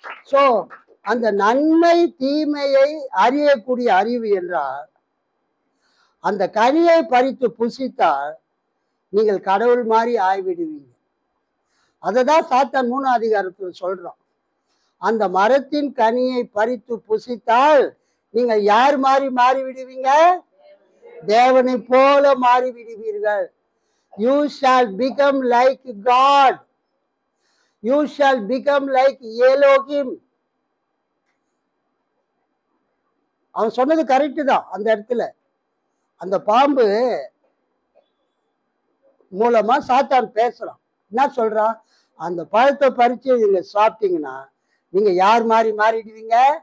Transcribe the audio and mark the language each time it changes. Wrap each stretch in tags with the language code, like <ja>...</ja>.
<ta>So அந்த நன்மை தீமையை அறியக்கூடிய அறிவு என்றால் அந்த கனியை பறித்து புசித்தால் நீங்கள் கடவுள் மாதிரி ஆய்விடுவீங்க. அததான் சாத்தான் 3ஆம் அதிகாரத்தில் சொல்றோம். அந்த மரத்தின் கனியை பறித்து புசித்தால் நீங்கள் யார் மாதிரி மாறிவிடுவீங்க? தேவனை போல மாறிவிடுவீர்கள்.</ta> <en>You shall become like God. You shall become like Elohim.</en> <ta>அவன் சொன்னது கரெக்டு தான். அந்த இடத்துல அந்த பாம்பு மூலமா சாத்தான் பேசுறான். என்ன சொல்றான்? அந்த பழத்தை பறிச்சு நீங்க சாப்பிட்டீங்கன்னா நீங்க யார் மாதிரி மாறிடுவீங்க?</ta>